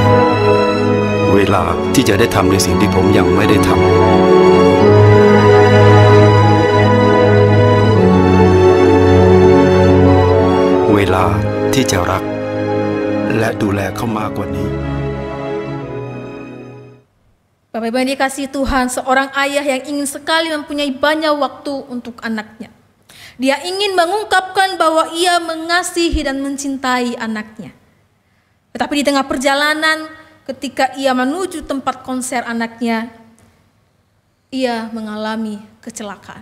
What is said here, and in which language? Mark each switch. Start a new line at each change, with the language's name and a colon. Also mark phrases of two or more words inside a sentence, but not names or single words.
Thai: เวลาที่จะได้ทำในสิ่งที่ผมยังไม่ได้ทำเวลาที่จะรักและดูแลเขามากกว่านี้
Indonesian: Bapak Ibu yang dikasihi Tuhan, seorang ayah yang ingin sekali mempunyai banyak waktu untuk anaknya. Dia ingin mengungkapkan bahwa ia mengasihi dan mencintai anaknya. Tetapi di tengah perjalanan, ketika ia menuju tempat konser anaknya, ia mengalami kecelakaan.